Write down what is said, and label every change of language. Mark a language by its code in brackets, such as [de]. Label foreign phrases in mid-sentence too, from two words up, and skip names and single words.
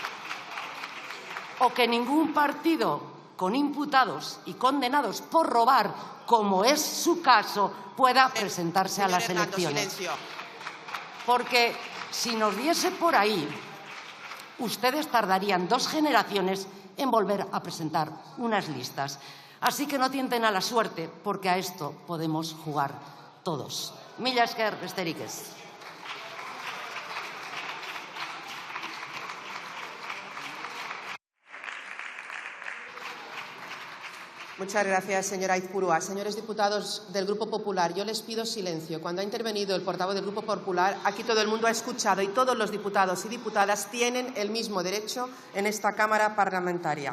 [es] O que ningún partido con imputados y condenados por robar, como es su caso, pueda presentarse a las elecciones. Porque si nos diese por ahí, ustedes tardarían 2 generaciones en volver a presentar unas listas. Así que no tienten a la suerte, porque a esto podemos jugar todos. [eu] Mila esker besterik ez. [es] Muchas gracias, señora Aizpurua. Señores diputados del Grupo Popular, yo les pido silencio. Cuando ha intervenido el portavoz del Grupo Popular, aquí todo el mundo ha escuchado y todos los diputados y diputadas tienen el mismo derecho en esta Cámara parlamentaria.